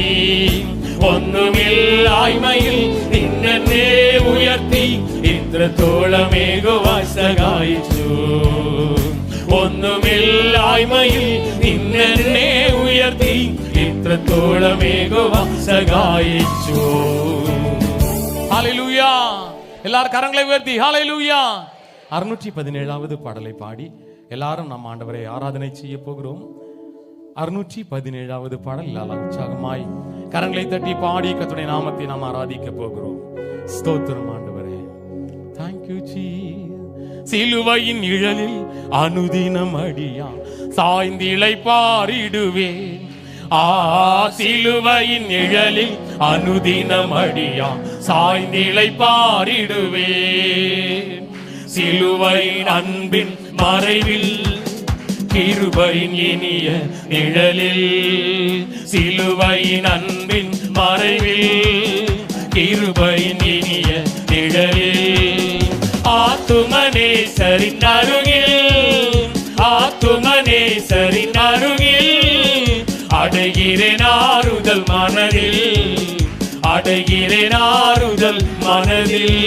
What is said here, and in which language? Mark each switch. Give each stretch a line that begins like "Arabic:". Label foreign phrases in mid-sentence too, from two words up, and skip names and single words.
Malayalam: ഒന്നുമില്ലായ്മയിൽ നിന്നെ ഉയർത്തി, ഇത്രത്തോളം യഹോവ സഹായിച്ചു. ഒന്നുമില്ലായ്മയിൽ നിന്നെ ഉയർത്തി, ഇത്രത്തോളം യഹോവ സഹായിച്ചു.
Tamil: ஹல்லேலூயா. எல்லாரும் கரங்களை உயர்த்தி ஹல்லேலூயா. 617வது பாடலை பாடி எல்லாரும் நம் ஆண்டவரை ஆராதனை செய்ய போகிறோம். 617வது பாடல் எல்லாரும் உற்சாகமாய் கரங்களை தட்டி பாடி கர்த்தருடைய நாமத்தை நாம் ஆராதிக்க போகிறோம். ஸ்தோத்திரம் ஆண்டவரே.
English: Thank you Jesus.
Tamil: சிலுவையின் நிழலில் அனுதினம் அடியா சாய்ந்திளை பாரிடுவேன். சிலுவையின் நிழலில் அனுதினம் அடியான் சாய்ந்திலை பாரிடுவேன். சிலுவையின் அன்பின் மறைவில் கிருபையின் இனிய நிழலில், சிலுவையின் அன்பின் மறைவில் கிருபையின் இனிய நிழலில், ஆத்துமனேசரின் அருகில், ஆத்துமனேசரின் அருகில் அடைகிறேன் ஆறுதல் மனதில், அடைகிறேன் ஆறுதல் மனதில்.